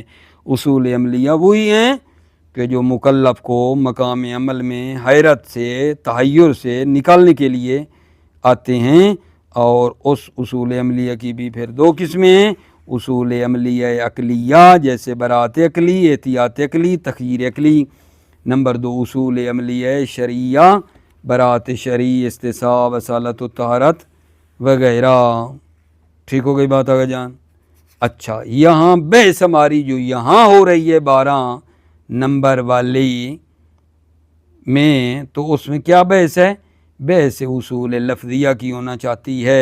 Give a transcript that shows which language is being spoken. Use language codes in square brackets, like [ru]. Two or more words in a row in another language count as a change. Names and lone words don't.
[ur] اصول عملیہ وہی ہیں کہ جو مکلف کو مقام عمل میں حیرت سے، تحیر سے نکالنے کے لیے آتے ہیں، اور اس اصول عملیہ کی بھی پھر 2 قسمیں ہیں، اصول عملیہ عقلیہ جیسے برات عقلی، احتیاط عقلی، تخییر عقلی۔ نمبر 2 اصول عملیہ شرعیہ، برات شرعی، استصحاب، اصالت الطہارت وغیرہ۔ ٹھیک ہو گئی بات آگے جان؟ اچھا یہاں بحث ہماری جو یہاں ہو رہی ہے 12 نمبر والی میں، تو اس میں کیا بحث ہے؟ بحث اصول لفظیہ کی ہونا چاہتی ہے۔